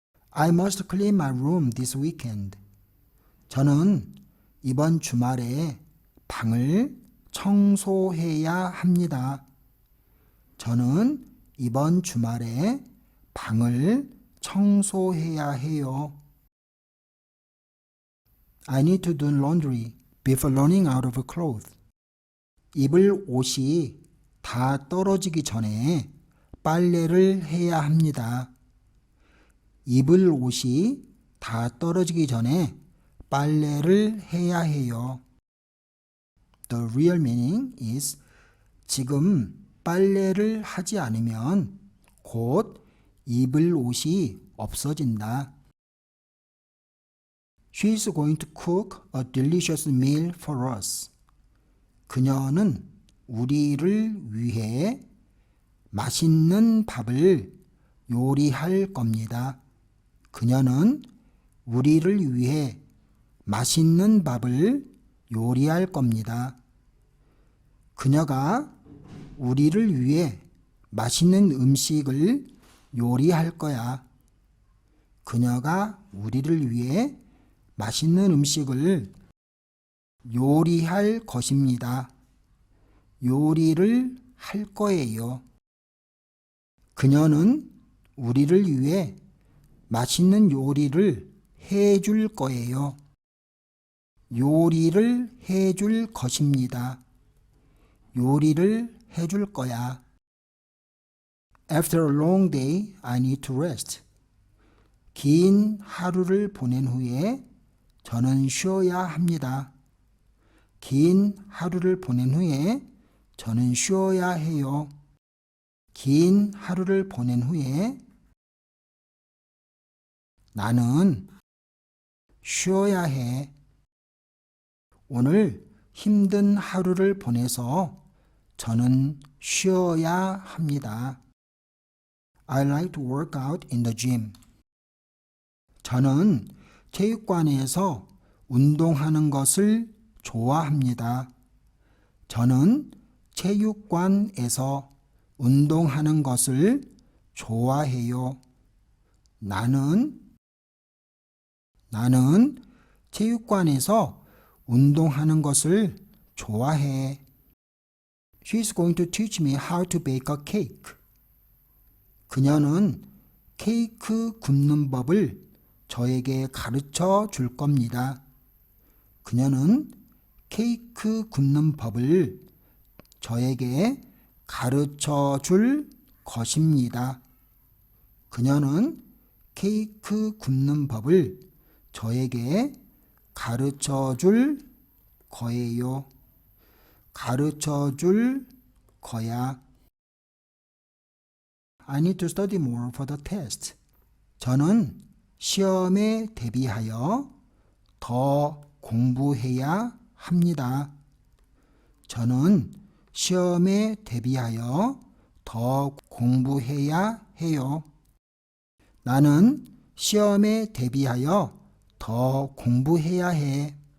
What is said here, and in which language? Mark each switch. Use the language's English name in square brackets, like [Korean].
[English] I must clean my room this weekend. [Korean] 저는 이번 주말에 방을 청소해야 합니다. 저는 이번 주말에 방을 청소해야 해요. [English] I need to do laundry before running out of clothes. [Korean] 입을 옷이 다 떨어지기 전에 빨래를 해야 합니다. 입을 옷이 다 떨어지기 전에 빨래를 해야 해요. [English] The real meaning is [Korean] 지금 빨래를 하지 않으면 곧 입을 옷이 없어진다. [English] She is going to cook a delicious meal for us. [Korean] 그녀는 우리를 위해 맛있는 밥을 요리할 겁니다. 그녀는 우리를 위해 맛있는 밥을 요리할 겁니다. 그녀가 우리를 위해 맛있는 음식을 요리할 거야. 그녀가 우리를 위해 맛있는 음식을 요리할 것입니다. 요리를 할 거예요. 그녀는 우리를 위해 맛있는 요리를 해줄 거예요. 요리를 해줄 것입니다. 요리를 해줄 거야. [English] After a long day, I need to rest. [Korean] 긴 하루를 보낸 후에 저는 쉬어야 합니다. 긴 하루를 보낸 후에 저는 쉬어야 해요. 긴 하루를 보낸 후에 나는 쉬어야 해. 오늘 힘든 하루를 보내서 저는 쉬어야 합니다. [English] I like to work out in the gym. [Korean] 저는 체육관에서 운동하는 것을 좋아합니다. 저는 체육관에서 운동하는 것을 좋아해요. 나는 체육관에서 운동하는 것을 좋아해. [English] She's going to teach me how to bake a cake. [Korean] 그녀는 케이크 굽는 법을 저에게 가르쳐 줄 겁니다. 그녀는 케이크 굽는 법을 저에게 가르쳐 줄 것입니다. 그녀는 케이크 굽는 법을 저에게 가르쳐 줄 거예요. 가르쳐 줄 거야. [English] I need to study more for the test. [Korean] 저는 시험에 대비하여 더 공부해야 합니다. 저는 시험에 대비하여 더 공부해야 해요. 나는 시험에 대비하여 더 공부해야 해.